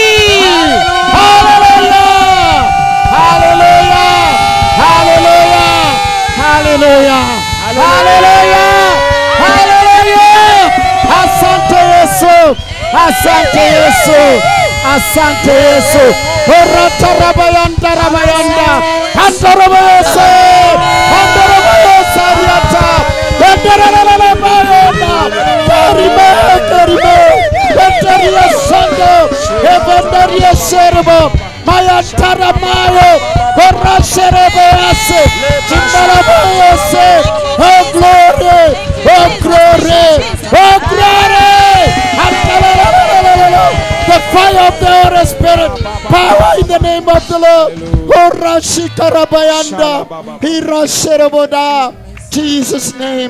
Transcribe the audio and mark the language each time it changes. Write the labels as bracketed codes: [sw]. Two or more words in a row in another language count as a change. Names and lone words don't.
[sw] Hallelujah! Hallelujah! Hallelujah! Hallelujah! Hallelujah! Hallelujah! Asante Yesu! Asante Yesu! Asante Yesu! Orotarabayanda rabayanda! Andarabayose! Andarabayose riata! Andarabayanda! Karime! Karime! Eteria sando! Evandaria serbo! Mayantara mayo! Orasherebease! Chindarabayose! [en] Oh glory! Oh glory! Oh glory! The fire of the Holy Spirit, power in the name of the Lord. Orashikarabayanda, Hirasheraboda, Jesus' name.